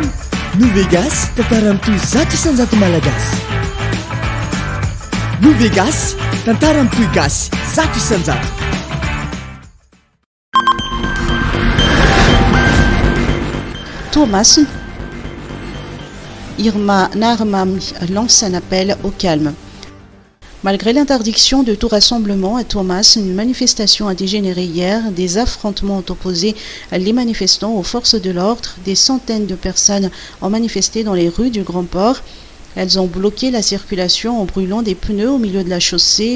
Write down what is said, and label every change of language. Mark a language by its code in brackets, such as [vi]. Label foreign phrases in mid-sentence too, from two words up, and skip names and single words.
[mg] Novegas, tantara mitohy zato isan-jato malagasy. Novegas, tantara mitohy gasy zato isan-jato. Tomasna. [fr] Irma Narmami lance un appel au calme. Malgré l'interdiction de tout rassemblement à Tomasna, une manifestation a dégénéré hier. Des affrontements ont opposé les manifestants aux forces de l'ordre. Des centaines de personnes ont manifesté dans les rues du Grand Port. Elles ont bloqué la circulation en brûlant des pneus au milieu de la chaussée.